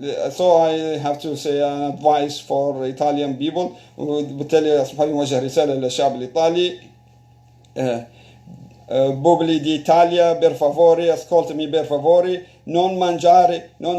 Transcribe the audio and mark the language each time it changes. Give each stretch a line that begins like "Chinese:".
English: So I have to say an advice for Italian people.
Arabic: وبالتالي أصبح لي موجه رسالة للشعب الإيطالي.
Italian: Popoli d'Italia, per favore, ascoltami per favore, non mangiare